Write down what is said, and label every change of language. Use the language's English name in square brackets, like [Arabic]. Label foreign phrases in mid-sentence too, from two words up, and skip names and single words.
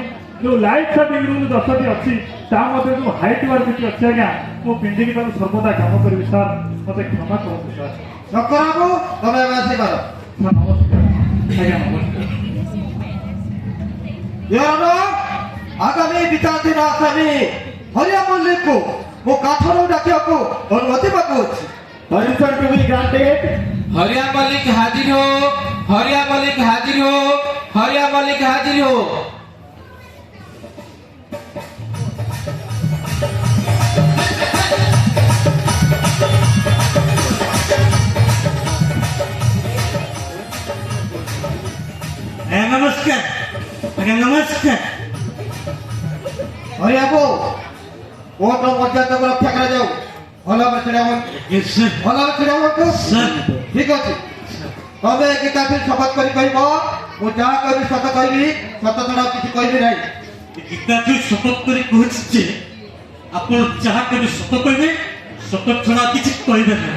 [Odia] ଯେଉଁ [English] life saving rule [Odia] 10ଟି ଅଛି ତା ମଧ୍ୟ ଯେଉଁ [English] height work [Odia] ଅଛି ଆଜ୍ଞା, ମୁଁ ପିନ୍ଧିକି ତାକୁ ସର୍ବଦା କାମ କରିବି ସାର୍, ମୋତେ କ୍ଷମା କରନ୍ତୁ ସାର୍। ଶଙ୍କର ବାବୁ ତମେ ଏବେ ଆସିପାର। ସାର୍ ନମସ୍କାର ଆଜ୍ଞା, ନମସ୍କାର। ଆଗାମୀ ବିଚାରାଧୀନ ଆସାମୀ ହରିଆ ମଲ୍ଲିକକୁ ମୁଁ କାଠରୁ ଡାକିବାକୁ ଅନୁମତି ମାଗୁଅଛି। [English] Permission to be granted. [Hindi] हरिया मलिक हाजिर हो, हरिया मलिक हाजिर हो, हरिया मलिक हाजिर हो। नमस्कार नमस्कार। [Odia] ହରିଆ ବାବୁ କୋର୍ଟର ମର୍ଯ୍ୟାଦାକୁ ରକ୍ଷା କରାଯାଉ। ଭଲ ଭାବରେ ଛିଡ଼ା ହୁଅନ୍ତୁ, ଭଲ ଭାବରେ ଛିଡ଼ା ହୁଅନ୍ତୁ। ଠିକ ଅଛି, ତମେ ଗୀତାକୁ ଶପଥ କରି କହିବ ମୁଁ ଯାହା କହିବି ସତ କହିବି, ସତ ଛଡ଼ା ଆଉ କିଛି କହିବି ନାହିଁ। ଗୀତାକୁ ଶପଥ କରି କହୁଛି ଯେ ଆପଣ ଯାହା କେବେ ସତ କହିବେ, ସତ ଛଡ଼ା କିଛି କହିବେ ନାହିଁ।